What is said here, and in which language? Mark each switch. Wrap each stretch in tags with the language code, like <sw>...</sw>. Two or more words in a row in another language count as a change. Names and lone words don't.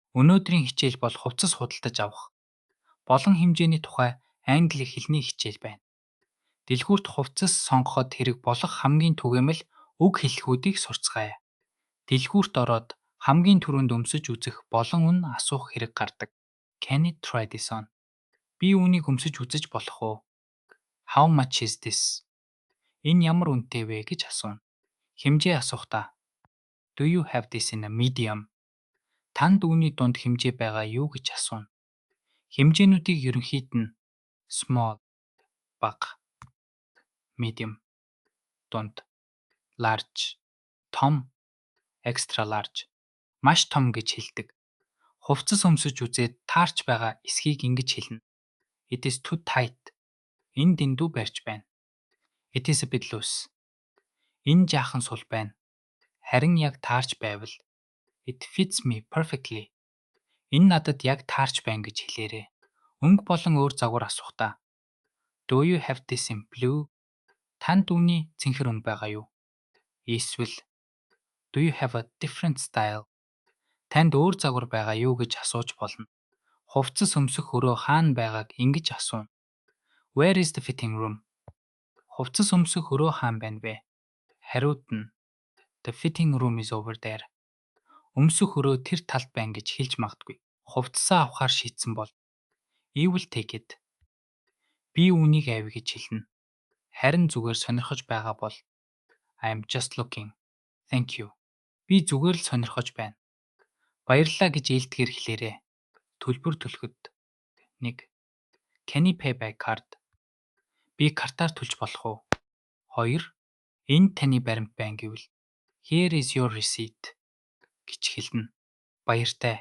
<mn>Өнөөдрийн хичээл бол хувцас худалдаж авах. Болон хэмжээний тухай англи хэлний хичээл байна. Дэлгүүрт хувцас сонгоход хэрэг болох хамгийн түгээмэл үг хэллэгүүдийг сурцгаая. Дэлгүүрт ороод хамгийн түрүүнд өмсөж үзэх болон үнэ асуух хэрэг гардаг.</mn> <en>Can it try this on?</en> <mn>Би үүнийг өмсөж үзэж болох уу?</mn> <en>How much is this?</en> <mn>Энэ ямар үнэтэй вэ гэж асууна. Хэмжээ асухдаа</mn> <en>Do you have this in a medium?</en> <mn>Танд үүний дунд хэмжээ байгаа юу гэж асууна. Хэмжээнүүдийг ерөнхийд нь small бага, medium дунд, large том,</mn> <en>extra large</en> <mn>маш том гэж хэлдэг. Хувцас өмсөж үзээд таарч байгаа эсхийг ингэж хэлнэ.</mn> <en>It is too tight.</en> <mn>Энэ дэндүү барьж байна.</mn> <en>It is a bit loose.</en> <mn>Энэ жаахан сул байна. Харин яг таарч байвал</mn> <en>It fits me perfectly.</en> <mn>Энэ надад яг таарч байна гэж хэлээрэй. Өнгө болон өөр загвар асухдаа</mn> <en>Do you have this in blue?</en> <mn>Танд үүний цэнхэр өнгө байгаа юу?</mn> <en>Эсвэл Do you have a different style?</en> <mn>Танд өөр загвар байгаа юу гэж асууж болно. Хувцас өмсөх өрөө хаана байгааг ингэж асууна.</mn> <en>Where is the fitting room?</en> <mn>Хувцас өмсөх өрөө хаана байна вэ? Хариуд нь</mn> <en>The fitting room is over there.</en> <mn>Өмсөх өрөө тэр талд байна гэж хэлж магадгүй. Хувцасаа авахар шийдсэн бол</mn> <en>I will take it.</en> <mn>Би үүнийг авъя гэж хэлнэ. Харин зүгээр сонирхож байгаа бол</mn> <en>I'm just looking. Thank you.</en> <mn>Би зүгээр л сонирхож байна. Баярлалаа гэж ээлтгээр хэлээрэй. Төлбөр төлөхөд 1.</mn> <en>Can I pay by card?</en> <mn>Би картаар төлж болох уу? 2. Энд таны баримт байна гэвэл</mn> <en>Here is your receipt</en> <mn>гэж хэлнэ. Баяртай.</mn>